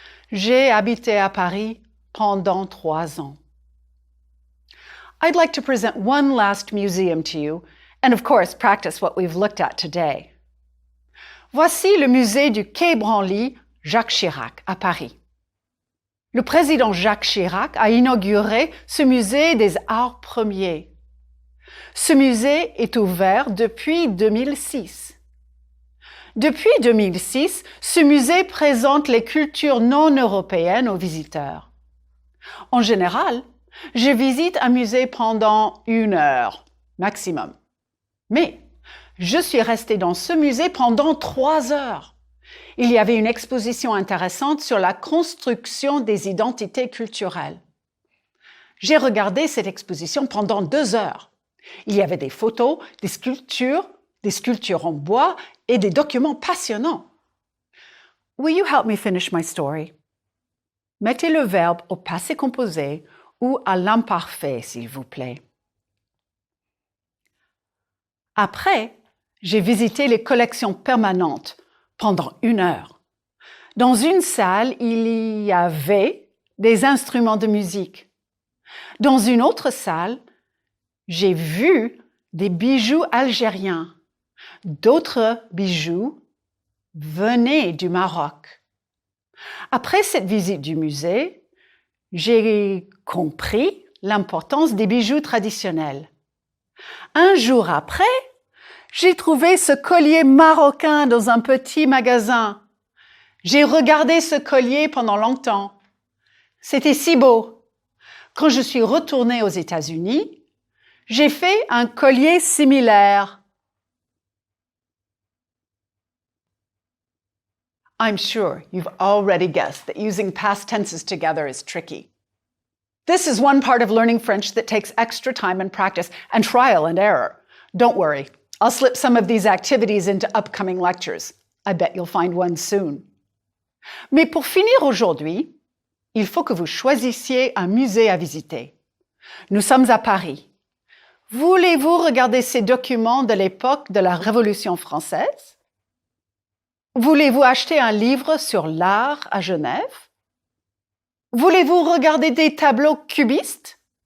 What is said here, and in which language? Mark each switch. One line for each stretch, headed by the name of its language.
French: J'ai habité à Paris pendant 3 ans.
English: I'd like to present one last museum to you, and of course, practice what we've looked at today.
French: Voici le musée du Quai Branly, Jacques Chirac, à Paris. Le président Jacques Chirac a inauguré ce musée des arts premiers. Ce musée est ouvert depuis 2006. Depuis 2006, ce musée présente les cultures non européennes aux visiteurs. En général, je visite un musée pendant 1 heure, maximum. Mais je suis restée dans ce musée pendant 3 heures. Il y avait une exposition intéressante sur la construction des identités culturelles. J'ai regardé cette exposition pendant 2 heures. Il y avait des photos, des sculptures en bois et des documents passionnants.
English: Will you help me finish my story?
French: Mettez le verbe au passé composé ou à l'imparfait, s'il vous plaît. Après, j'ai visité les collections permanentes pendant 1 heure. Dans une salle, il y avait des instruments de musique. Dans une autre salle, j'ai vu des bijoux algériens. D'autres bijoux venaient du Maroc. Après cette visite du musée, j'ai compris l'importance des bijoux traditionnels. Un jour après, j'ai trouvé ce collier marocain dans un petit magasin. J'ai regardé ce collier pendant longtemps. C'était si beau. Quand je suis retournée aux États-Unis, j'ai fait un collier similaire.
English: I'm sure you've already guessed that using past tenses together is tricky. This is one part of learning French that takes extra time and practice and trial and error. Don't worry, I'll slip some of these activities into upcoming lectures. I bet you'll find one soon.
French: Mais pour finir aujourd'hui, il faut que vous choisissiez un musée à visiter. Nous sommes à Paris. Voulez-vous regarder ces documents de l'époque de la Révolution française? Voulez-vous acheter un livre sur l'art à Genève? Voulez-vous regarder des tableaux cubistes?